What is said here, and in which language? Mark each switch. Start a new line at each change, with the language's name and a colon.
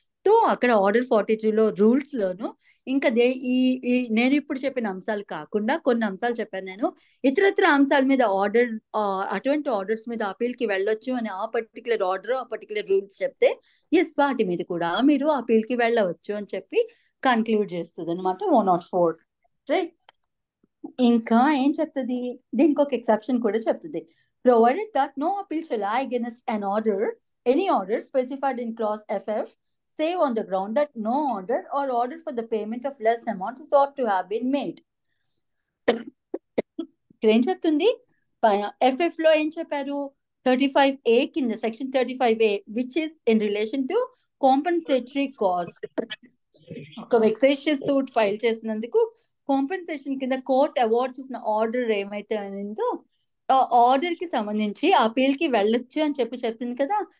Telugu: So అక్కడ order 43 లో rules లోను ఇంకా నేను ఇప్పుడు చెప్పిన అంశాలు కాకుండా కొన్ని అంశాలు చెప్పాను నేను, ఇతరత్ర అంశాల మీద ఆర్డర్ అటువంటి ఆర్డర్స్ మీద అపీల్ కి వెళ్ళొచ్చు అని ఆ పర్టికులర్ ఆర్డర్ ఆ పర్టికులర్ రూల్స్ చెప్తే ఎస్ వాటి మీద కూడా మీరు అపీల్ కి వెళ్ళవచ్చు అని చెప్పి కన్క్లూడ్ చేస్తుంది అనమాట 104. రైట్. ఇంకా ఏం చెప్తుంది, దీనికి ఒక ఎక్సెప్షన్ కూడా చెప్తుంది.
English: Provided that no appeal shall lie against an order, any order specified in clause FF, save on the ground that no order or order for the payment of less amount is ought to have been made.
Telugu: ఇక్కడ ఏం చెప్తుంది, FF లో ఏం చెప్పారు, 35A కింద
English: Section 35A which is in relation to compensatory cost.
Telugu: ఒక వెక్సేషియస్ suit file చేసినందుకు compensation కింద కోర్ట్ అవార్డ్ చేసిన ఆర్డర్ ఏమైతే అనిందో ఆ ఆర్డర్ కి సంబంధించి అపీల్ కి వెళ్ళొచ్చు అని చెప్తుంది కదా.